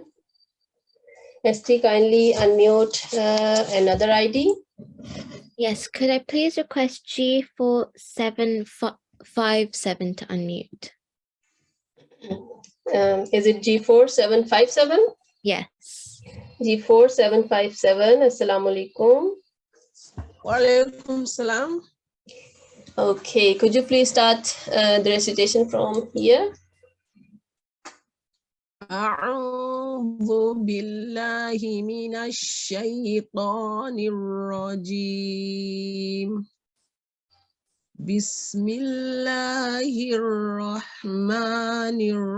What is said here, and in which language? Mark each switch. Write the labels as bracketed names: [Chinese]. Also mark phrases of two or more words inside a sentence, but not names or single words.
[English] ST, kindly unmute another ID. Yes, could I please request G4 757 to unmute? Is it G4 757? Yes. G4 757. [Arabic] السلام عليكم. وعليكم السلام. [English] Okay, could you please start the recitation from here? [Arabic] أعوذ بالله من الشيطان الرجيم بسم الله الرحمن